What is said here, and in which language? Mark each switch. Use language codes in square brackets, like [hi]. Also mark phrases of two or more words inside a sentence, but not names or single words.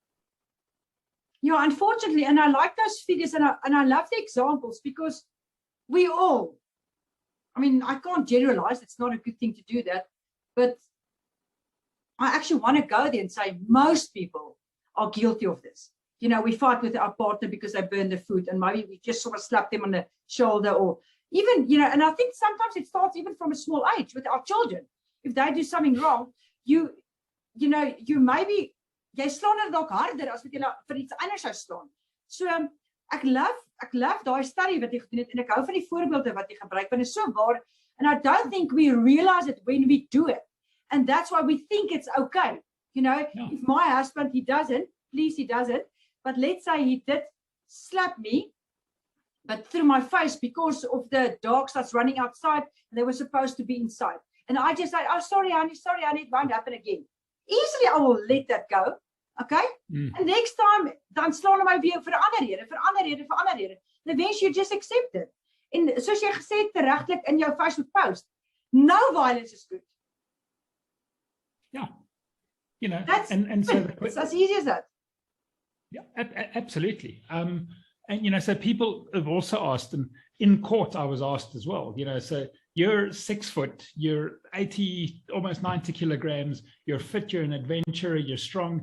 [en] Yeah, unfortunately, and I like those figures, and I love the examples, because we all, I can't generalize, it's not a good thing to do that, but I actually want to go there and say most people are guilty of this. We fight with our partner because they burn the food, and maybe we just sort of slap them on the shoulder, or even, and I think sometimes it starts even from a small age with our children. If they do something wrong, you maybe, [af] jy slaan hulle dalk harder as wat jy vir iets anders sou slaan. So ek love daai study wat jy gedoen het, en ek hou van die voorbeelde wat jy gebruik, want dit is so waar, [en] and I don't think we realize it when we do it, and that's why we think it's okay. If my husband, he doesn't, but let's say he did slap me, but through my face because of the dogs that's running outside, and they were supposed to be inside, and I just say, oh, sorry honey, it won't happen again. Easily I will let that go, okay? And next time, [af] dan slaan hulle my weer vir 'n ander rede. [en] And eventually you just accept it. [af] En soos jy gesê het tereglik in jou Facebook post, [en] no violence is good. Yeah. That's, and so it's as easy as that. Yeah, absolutely. And, so people have also asked, and in court I was asked as well, so you're 6 foot, you're 80, almost 90 kilograms, you're fit, you're an adventurer, you're strong.